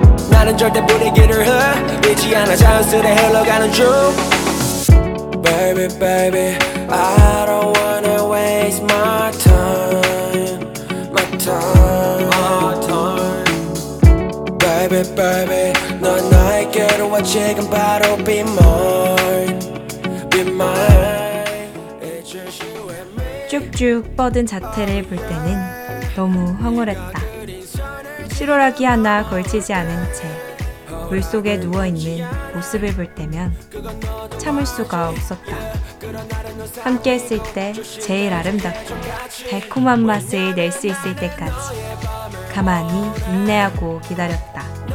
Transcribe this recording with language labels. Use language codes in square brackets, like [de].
[ko] 나는 절대 분위기를 흐리지 않아. 자연스레 흘러가는 중. [en] Baby, baby, I don't wanna waste my time. Baby, baby, [ko] 넌 나에게로 와 지금 바로 [en] be mine, be mine. It's just you and me. [ko] 쭉쭉 뻗은 자태를 볼 때는 너무 황홀했다. 실오라기 하나 걸치지 않은 채 물속에 누워있는 모습을 볼 때면 참을 수가 없었다. 함께 했을 때 제일 아름답고 달콤한 맛을 낼 수 있을 때까지 가만히 인내하고 기다렸다.